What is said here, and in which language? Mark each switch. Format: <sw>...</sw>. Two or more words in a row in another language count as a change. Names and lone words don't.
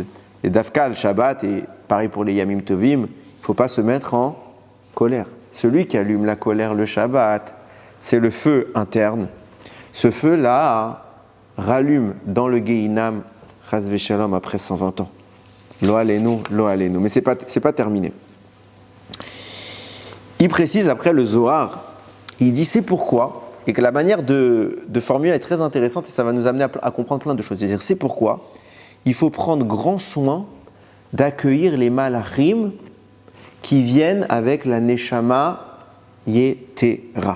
<fr>Et Dafka, le Shabbat, et pareil pour les</fr> <he>ימים טובים,</he> <fr>il ne faut pas se mettre en colère. Celui qui allume la colère le Shabbat, c'est le feu interne. Ce feu-là rallume dans le Gehinam,</fr> <he>חס ושלום,</he> <fr>après 120 ans.</fr> <he>לא עלינו, לא עלינו.</he> <fr>Mais c'est pas terminé. Il précise après le Zohar, il dit c'est pourquoi, et que la manière de formuler est très intéressante et ça va nous amener à comprendre plein de choses. C'est-à-dire c'est pourquoi il faut prendre grand soin d'accueillir les malachim qui viennent avec la</fr> <he>נשמה יתרה.</he>